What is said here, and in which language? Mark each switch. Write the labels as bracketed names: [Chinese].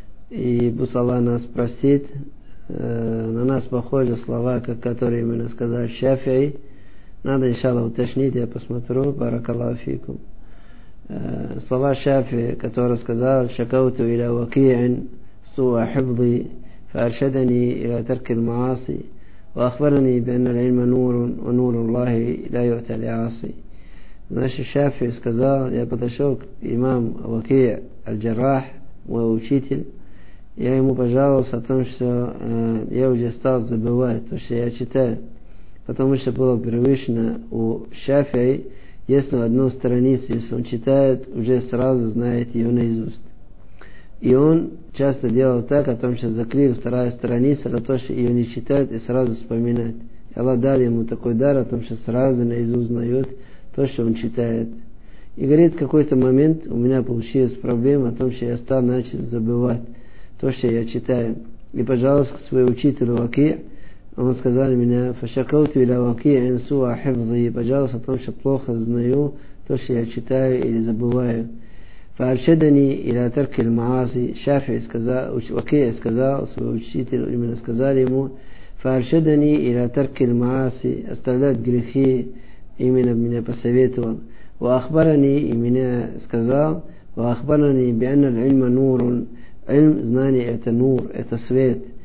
[Russian] И пусть Аллах нас простит. На нас похожи слова, которые именно сказал Шафии. Надо, иншаллах, уточнить, я посмотрю. Баракаллаху фикум. Слова Шафии, которые сказал: [Arabic] «Шакауту иля вакиин суа хибзи, фааршадани иля тарки маасы». وأخبرني بأن العلم نور ونور الله لا يؤتى لعاصي. [Russian] Значит, Шафии сказал, я подошел к имаму Вакиъ аль-Джарах, мой учитель, я ему пожаловался о том, что я уже стал забывать то, что я читаю, потому что было привычно у Шафии, если одну страницу, если он читает, уже сразу знает ее наизусть. И он часто делал так, о том, что закрыл вторая страница, на то, что ее не читают, и сразу вспоминают. И Аллах дал ему такой дар, о том, что сразу наизусть узнает то, что он читает. И говорит, в какой-то момент у меня получилась проблема о том, что я стал начать забывать то, что я читаю. И пожаловался к своему учителю Ваки, он сказал мне: [Arabic] «Фашакауту иля Ваки инсу ахибзи», [Russian] и пожаловался о том, что плохо знаю то, что я читаю или забываю. [Arabic] فأرشدني إلى ترك المعاصي. [Russian] شافعي сказал, وكيع сказал, свой учитель именно сказал ему: [Arabic] فأرشدني إلى ترك المعاصي, [Russian] оставлять грехи, именно меня посоветовал. [Arabic] وأخبرني, [Russian] и меня сказал, [Arabic] وأخبرني بأن العلم نور, [Russian] علم, знание это нур, это свет.